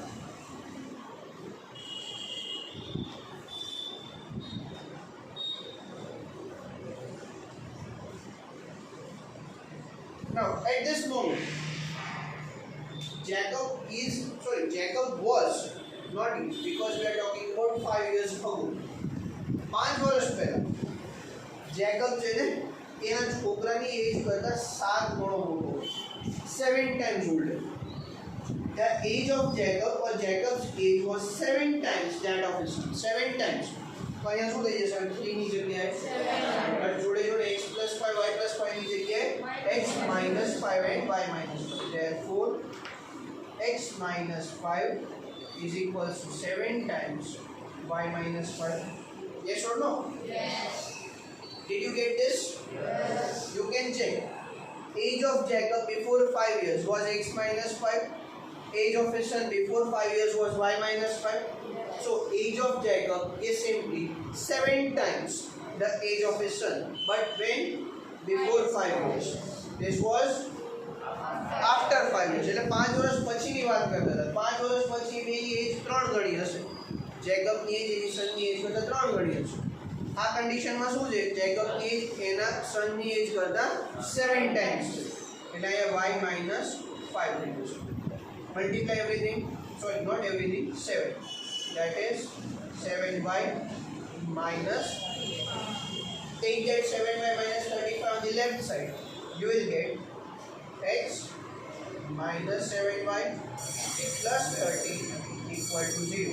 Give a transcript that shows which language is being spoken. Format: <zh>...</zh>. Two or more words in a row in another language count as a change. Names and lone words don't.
<en>Now, at this moment, Jacob was, not is, because we are talking about 5 years ago.</en> <gu>5 વર્ષ પહેલા જેકબ છે ને એના છોકરાની એજ કરતા 7 ગણો મોટો,</gu> <en>7 times older. The age of Jacob or Jacob's age was 7 times that of his son. 7 times.</en> <gu>તો અહીંયા શું થઈ જશે? 3 ની જગ્યાએ 7.</gu> <en>but</en> <gu>જોડે જોડે</gu> <en>x plus 5 y plus 5</en> <gu>ની જગ્યાએ</gu> <en>x minus 5 and y minus 5. Therefore, x minus 5 is equals to 7 times y minus 5. Yes or no? Yes. Did you get this? Yes. You can check. Age of Jacob before 5 years was x minus 5. Age of his son before 5 years was y minus 5. Yes. So age of Jacob is simply 7 times the age of his son. But when? Before 5 years. This was after 5 years.</en> <gu>એટલે 5 વર્ષ પછીની વાત કરતા હતા. 5 વર્ષ પછી એની એજ 3 ગણી હશે. જેકબની એજ એની સનની એજ કરતા 3 ગણી હશે. આ કન્ડિશનમાં શું છે જેકબ એજ એના સનની એજ કરતા 7 ટાઈમ્સ છે એટલે અહીંયા</gu> <en>y minus 5</en> <gu>થઈ જશે</gu> <en>multiply everything sorry not everything 7 that is 7y minus take that 7y minus 35 on the left side you will get x minus 7y plus 30 equal to 0</en>